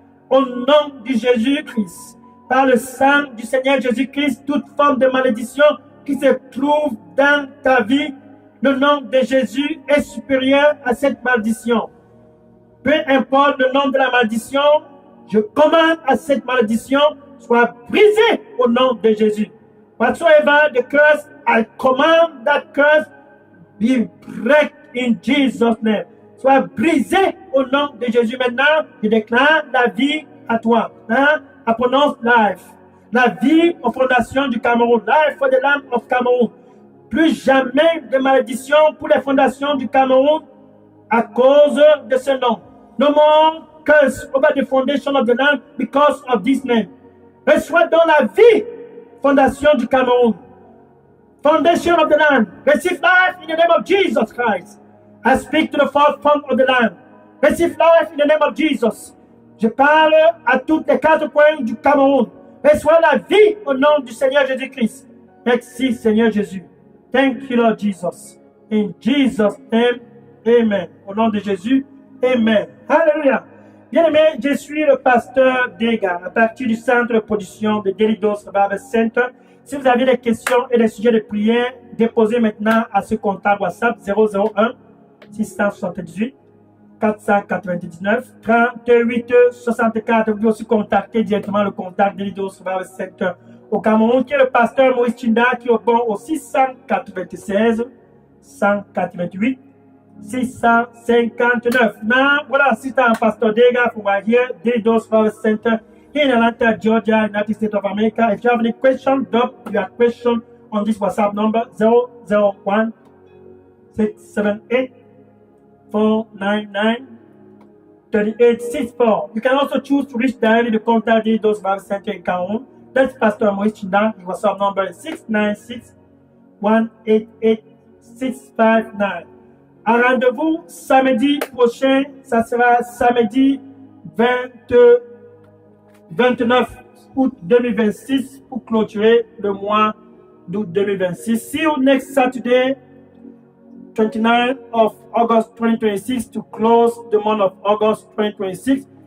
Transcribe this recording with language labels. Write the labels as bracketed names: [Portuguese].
[French] Au nom de Jésus-Christ, par le sang du Seigneur Jésus-Christ, toute forme de malédiction qui se trouve dans ta vie, le nom de Jésus est supérieur à cette malédiction. Peu importe le nom de la malédiction, je commande à cette malédiction soit brisée au nom de Jésus. [English] Whatsoever the curse, I command that curse be break in Jesus' name. [French] Soit brisé au nom de Jésus. Maintenant, je déclare la vie à toi. Hein? [English] I pronounce life. [French] La vie aux fondations du Cameroun. [English] Life for the land of Cameroon. [French] Plus jamais de malédiction pour les fondations du Cameroun à cause de ce nom. [English] No more curse over the foundation of the land because of this name. [French] Reçois donc la vie, fondation du Cameroun. [English] Foundation of the land. Receive life in the name of Jesus Christ. I speak to the fourth form of the land. Receive life in the name of Jesus. [French] Je parle à toutes les 4 coins du Cameroun. Reçois la vie au nom du Seigneur Jésus-Christ. Merci Seigneur Jésus. [English] Thank you Lord Jesus. In Jesus' name, amen. [French] Au nom de Jésus, amen. Alléluia. Bien-aimé, je suis le pasteur Dega, à partir du centre de production de Daily Dose Bible Center. Si vous avez des questions et des sujets de prière, déposez maintenant à ce contact WhatsApp 001 678 499 38 64. Vous pouvez aussi contacter directement le contact de Leaders Revival Center au Cameroun, qui est le pasteur Maurice Chinda, qui répond au 696 188 659. [English] Now, what I see Pastor Dega from right here, Leaders Revival Center in Atlanta, Georgia, United States of America. If you have any question, drop your question on this WhatsApp number 001 678 499 3864. You can also choose to reach directly the contact de Leaders Revival Center in Cameroun. That's Pastor Maurice Chinda. His WhatsApp number is 696 188 659. [French] Un rendez-vous samedi prochain, ça sera samedi 29 août 2026 pour clôturer le mois d'août 2026. [English] See you next Saturday, 29th of August 2026, to close the month of August 2026.